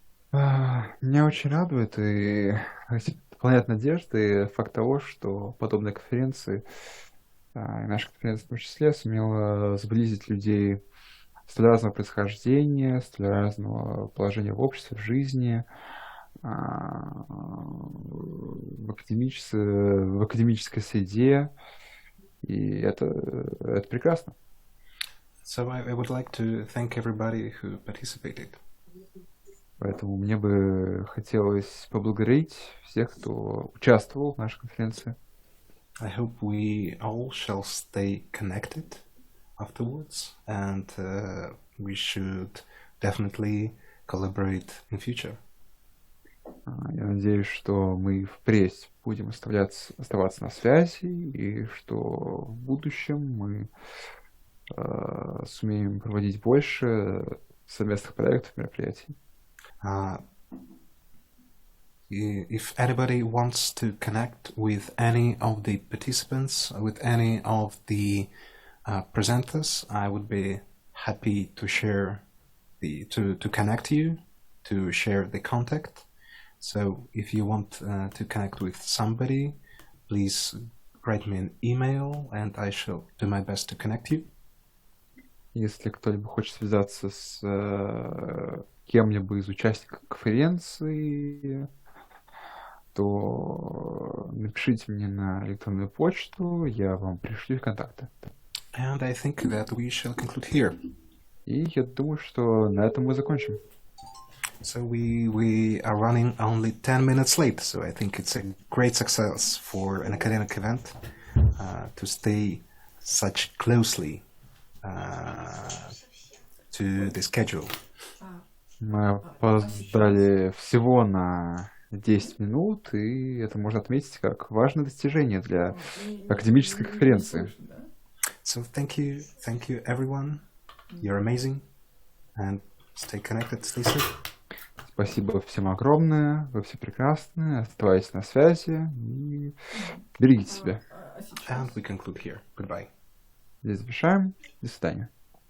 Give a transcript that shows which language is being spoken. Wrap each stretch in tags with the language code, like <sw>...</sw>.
<ru>Меня очень радует и дополняет надежды факт того, что подобные конференции, и наша конференция в том числе, сумела сблизить людей столь разного происхождения, столь разного положения в обществе, в жизни, в академической среде, и это прекрасно.</ru> <en>So I would like to thank everybody who participated.</en> <ru>Поэтому мне бы хотелось поблагодарить всех, кто участвовал в нашей конференции.</ru> <en>I hope we all shall stay connected afterwards, and we should definitely collaborate in future.</en> <ru>Я надеюсь, что мы впредь будем оставаться на связи, и что в будущем мы сумеем проводить больше совместных проектов, мероприятий.</ru> <en>If anybody wants to connect with any of the participants, with any of the presenters, I would be happy to share to connect you, to share the contact. So if you want to connect with somebody, please write me an email, and I shall do my best to connect you.</en> <ru>Если кто-либо хочет связаться с кем-либо из участников конференции, то напишите мне на электронную почту, я вам пришлю контакты.</ru> <en>And I think that we shall conclude here.</en> <ru>И я думаю, что на этом мы закончим.</ru> <en>So we are running only 10 minutes late, so I think it's a great success for an academic event to stay such closely to the schedule.</en> <ru>Мы опоздали всего на 10 минут, и это можно отметить как важное достижение для академической конференции.</ru> <en>So thank you everyone. You're amazing, and stay connected, stay safe.</en> <ru>Спасибо всем огромное, вы все прекрасны, оставайтесь на связи и берегите себя.</ru> <en>And we conclude here. Goodbye.</en> <ru>Здесь завершаем. До свидания.</ru>